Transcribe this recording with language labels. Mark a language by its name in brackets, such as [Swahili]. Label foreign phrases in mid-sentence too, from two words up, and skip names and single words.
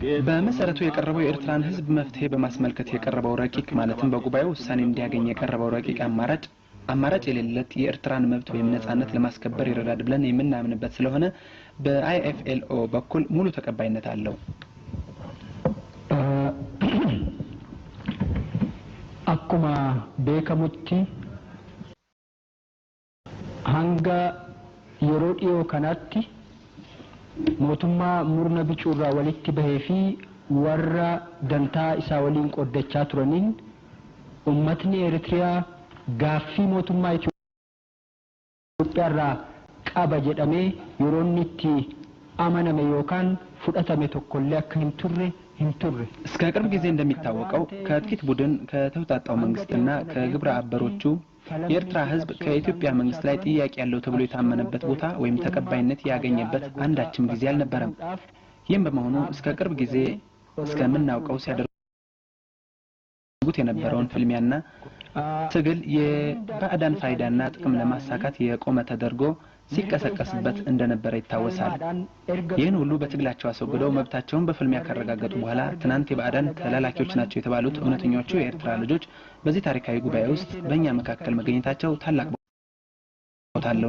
[Amharic] በመሰረቱ የቀረበው የኤርትራን ህዝብ መፍትሄ በማስመልከት የቀረበው ረቂቅ ማለትም በጉባኤው ውሳኔ እንዲያገኝ የቀረበው ረቂቅ አማራጭ የሌለት የኤርትራን መብት ወይም ነጻነት ለማስከበር ይረዳል ብለን የምናምንበት ስለሆነ በአይኤፍኤልኦ በኩል ሙሉ ተቀባይነት አለው። [Oromo] akkuma beekamutti hanga yeroo dhiyoo kanatti mootummaa murna bicuurraa walitti bahee fi warra dantaa isaa waliin qoddachaa turaniin ummatni Eritiriyaa gaaffii mootummaa Itoophiyaarraa qaba jedhamee yeroo inni itti amaname yookaan fudhatame tokkollee akka hin turre [Amharic] እስከ ቅርብ ጊዜ እንደሚታወቀው ከጥቂት ቡድን ከተውጣጣው መንግስትና ከግብረ አበሮቹ የኤርትራ ህዝብ ከኢትዮጵያ መንግስት ላይ ጥያቄ ያለው ተብሎ የታመነበት ቦታ ወይም ተቀባይነት ያገኘበት አንዳችም ጊዜ አልነበረም። ይህም በመሆኑ እስከ ቅርብ ጊዜ እስከምናውቀው ሲያደርጉት የነበረውን ፍልሚያና ትግል የባዕዳን ፋይዳና ጥቅም ለማሳካት የቆመ ተደርጎ ሲቀሰቀስበት እንደነበረ ይታወሳል። ይህን ሁሉ በትግላቸው አስወግደው መብታቸውን በፍልሚያ ካረጋገጡ በኋላ ትናንት የባዕዳን ተላላኪዎች ናቸው የተባሉት እውነተኞቹ የኤርትራ ልጆች በዚህ ታሪካዊ ጉባኤ ውስጥ በእኛ መካከል መገኘታቸው ታላቅ ቦታ አለው።